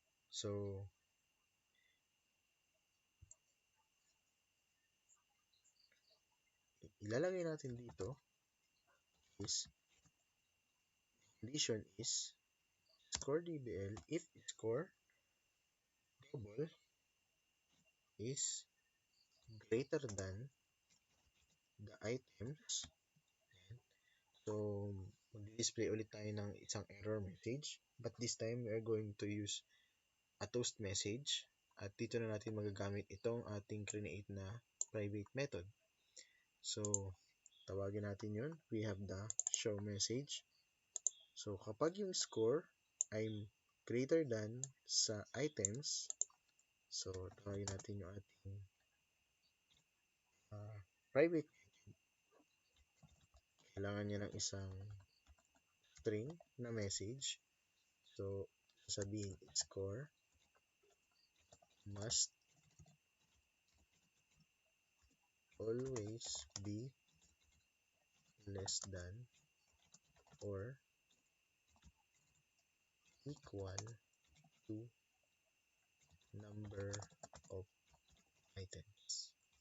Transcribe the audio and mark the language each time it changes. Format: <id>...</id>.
<en>So,</en> <tl>ilalagay natin dito</tl> <en>is condition is score DBL if score double is greater than the items.</en> <tl>So, mag-display ulit tayo ng isang error message.</tl> <en>But this time, we are going to use a toast message.</en> <tl>At dito na natin magagamit itong ating create na private method. So, tawagin natin yun.</tl> <en>We have the show message.</en> <tl>So, kapag yung score ay greater than sa items, so, tawagin natin yung ating private. Kailangan niya ng isang string na message.</tl> <en>So, sasabihin score must always be less than or equal to number of items.</en>